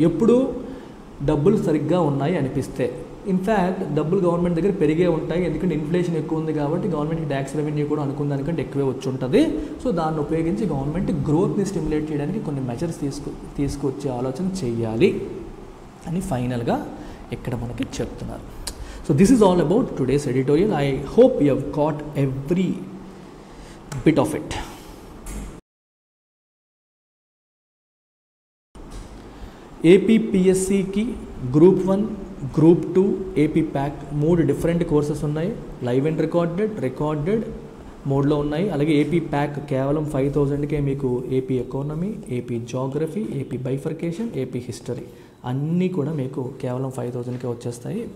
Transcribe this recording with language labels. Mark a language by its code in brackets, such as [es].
[te] ఎప్పుడు డబ్బులు సరిగ్గా ఉన్నాయి అనిపిస్తే. ఇన్ఫ్యాక్ట్ డబ్బులు గవర్నమెంట్ దగ్గర పెరిగే ఉంటాయి, ఎందుకంటే ఇన్ఫ్లేషన్ ఎక్కువ ఉంది కాబట్టి గవర్నమెంట్కి ట్యాక్స్ రెవెన్యూ కూడా అనుకున్న దానికంటే ఎక్కువే వచ్చి ఉంటుంది. సో దాన్ని ఉపయోగించి గవర్నమెంట్ గ్రోత్ని స్టిమ్యులేట్ చేయడానికి కొన్ని మెజర్స్ తీసుకొచ్చే ఆలోచన చేయాలి అని ఫైనల్గా ఇక్కడ మనకి చెప్తున్నారు. [en] So this is all about today's editorial. I hope you have caught every bit of it. [te] ఏపీపీఎస్సికి group 1, group 2, AP pack 3 different courses ఉన్నాయి. లైవ్ అండ్ రికార్డెడ్ మోడ్లో ఉన్నాయి. అలాగే ఏపీ ప్యాక్ కేవలం 5,000కే మీకు AP economy, AP geography, AP bifurcation, AP history అన్నీ కూడా మీకు కేవలం 5,000కే వచ్చేస్తాయి.